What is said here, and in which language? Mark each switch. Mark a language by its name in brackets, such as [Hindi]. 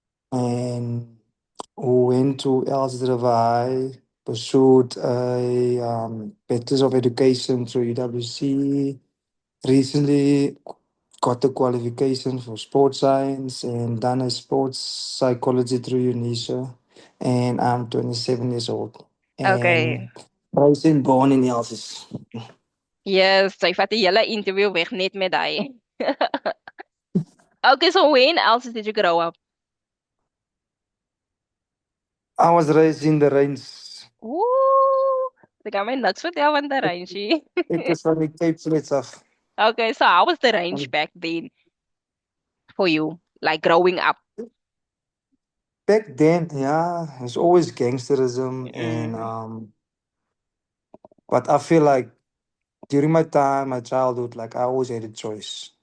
[English] and who went to El River High, pursued a Bachelor's of Education through UWC. Recently got the qualification for sports science and done a sports psychology through UNISA. And I'm 27 years old. Okay. And raised and born in Elsis. [Afrikaans] Yes, sy vat die hele interview weg net met hy. [English] Okay, so when else did you grow up? I was raised in the range. [Afrikaans] Ooh, sy kan my niks vertel van die range. [English] It was from the Cape Flats of. Okay, so how was the range back then for you, like growing up? Back then, yeah, it's always gangsterism and Mm, but I feel like during my time, my childhood, like I always had a choice.